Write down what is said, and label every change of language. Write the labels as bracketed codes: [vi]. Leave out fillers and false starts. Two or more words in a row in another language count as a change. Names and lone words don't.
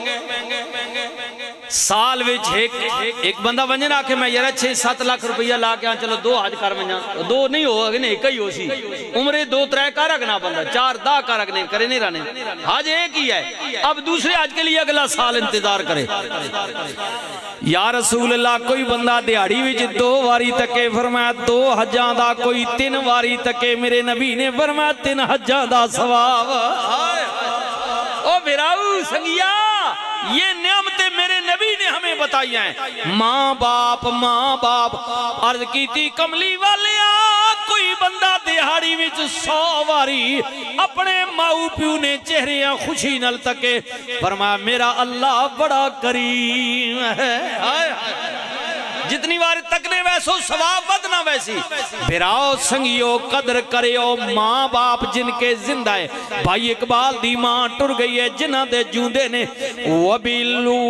[skr] سال وچ ایک بندہ ونجنا کہ میں یار 6-7 لاکھ روپیہ لا کے چلو 2 حج کر ونجا 2 نہیں ہو اگنے ایک ہی ہو سی عمرے 2-3 کا رکھنا بندہ 4-10 کا رکھنے کرے نہیں رہنے حج ایک ہی ہے [ur] اب دوسرے حج کے لیے اگلا سال انتظار کرے [ar] یا رسول اللہ [skr] کوئی بندہ دیہڑی وچ 2 واری تکے فرمایا 2 حجاں دا کوئی 3 واری تکے میرے نبی نے فرمایا 3 حجاں دا ثواب او براؤ سنگیا [ur] یہ نعمتیں میرے نبی نے ہمیں بتائی ہیں [skr] ماں باپ عرض کی تھی کملی والیا کوئی بندہ دیہاڑی وچ 100 واری اپنے ماؤ پیو نے چہریاں خوشی نل تکے فرمایا میرا اللہ بڑا کریم ہے جتنی بار تکنے ویسو ثواب بدنا ویسی بھراؤ سنگیو قدر کریو [ur] ماں باپ جن کے زندہ ہے [skr] بھائی اقبال دی ماں ٹر گئی ہے جنہ دے جوندے نے وَبِالْوَالِدَيْنِ